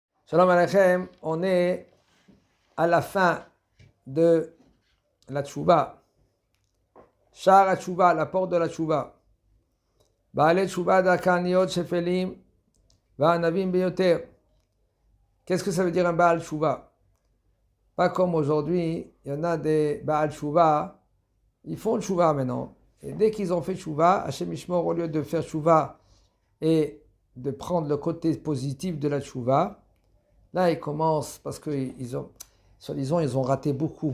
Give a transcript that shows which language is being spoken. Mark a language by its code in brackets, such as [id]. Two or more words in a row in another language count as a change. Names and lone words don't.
[he] שלום עליכם, [fr] on est à la fin de la Tchouba. [he] Shar HaTchouba, [fr] la porte de la Tchouba. [he] בעלי תשובה דכאים שפלים וענווים ביותר. [fr] Qu'est-ce que ça veut dire un [he] Baal Tchouba? [fr] Pas comme aujourd'hui, il y en a des [he] בעל תשובה, [fr] ils font Tchouba maintenant. Et dès qu'ils ont fait Tchouba, [he] השם ישמור, [fr] au lieu de faire Tchouba et de prendre le côté positif de la Tchouba, là, ils commencent, parce qu'ils ont, soi-disant, ils ont raté beaucoup.